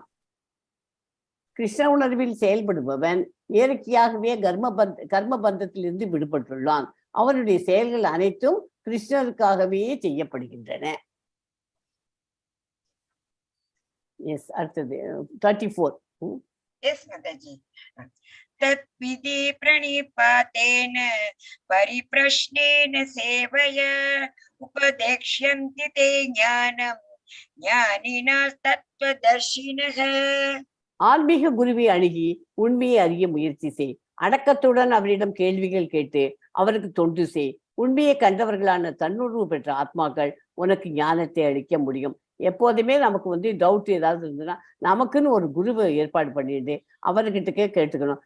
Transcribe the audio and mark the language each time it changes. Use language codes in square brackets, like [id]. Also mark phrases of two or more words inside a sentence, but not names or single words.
[ta] கிருஷ்ண உணர்வில் செயல்படுபவன் இயற்கையாகவே கர்ம பந்தத்திலிருந்து விடுபட்டுள்ளான். அவனுடைய செயல்கள் அனைத்தும் கிருஷ்ணருக்காகவே செய்யப்படுகின்றன. அடுத்தது 34. [en] Yes, Mataji. [sa] तत् विधि प्रणिपातेन परिप्रश्नेन सेवया उपदेक्ष्यन्ति ते ज्ञानं ज्ञानिन तत्त्वदर्शिनः. [ta] ஆன்மீக குருவை அணுகி உண்மையை அறிய முயற்சி செய். அடக்கத்துடன் அவரிடம் கேள்விகள் கேட்டு அவருக்கு தொண்டு செய். உண்மையை கண்டவர்களான தன்னுணர்வு பெற்ற ஆத்மாக்கள் உனக்கு ஞானத்தை அளிக்க முடியும். எப்போதுமே நமக்கு டவுட் ஏதாவது இருந்ததுன்னா நமக்குன்னு ஒரு குருவை ஏற்பாடு பண்ணிட்டு அவர்கிட்டக்கே கேட்டுக்கணும்.